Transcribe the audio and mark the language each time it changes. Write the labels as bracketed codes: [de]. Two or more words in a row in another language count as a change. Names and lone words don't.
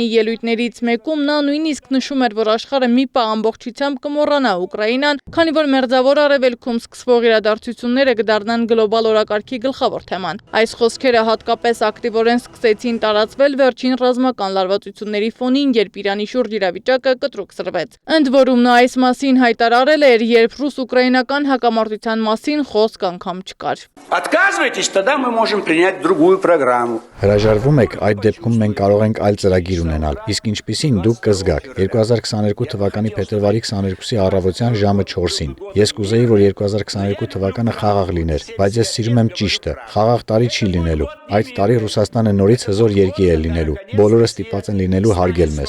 [hy] ելույթներից մեկում նա նույնիսկ նշում էր, որ աշխարհը մի պահ ամբողջությամբ կմոռանա Ուկրաինան, քանի որ Մերձավոր Արևելքում սկսվող իրադարձությունները կդառնան գլոբալ օրակարգի գլխավոր թեման։ Այս խոսքերը հատկապես ակտիվորեն սկսեցին տարածվել վերջին ռազմական լարվածությունների ֆոնին, երբ Իրանի շուրջ իրավիճակը կտրուկ սրվեց։ Ընդ որում նա այս մասին հայտարարել էր, երբ ռուս-ուկրաինական հակամարտության մասին խոսք անգամ չկար։ [ru] Отказывайтесь, тогда мы можем принять другую программу. [hy] Հրաժարվում եք, այդ դեպքում մենք կարող ենք այլ ծրագիր ունենալ։ Իսկ ինչպիսին դուք կզգաք 2022 թվականի փետրվարի 22-ի առավոտյան ժամը 4-ին։ Ես կուզեի, որ 2022 թվականը խաղաղ լիներ, բայց ես սիրում եմ ճիշտը։ Խաղաղ տարի չի լինելու։ Այդ տարի Ռուսաստանը նորից հզոր երկիր է լինելու։ Բոլորը ստիպված են լինելու հարգել մեզ։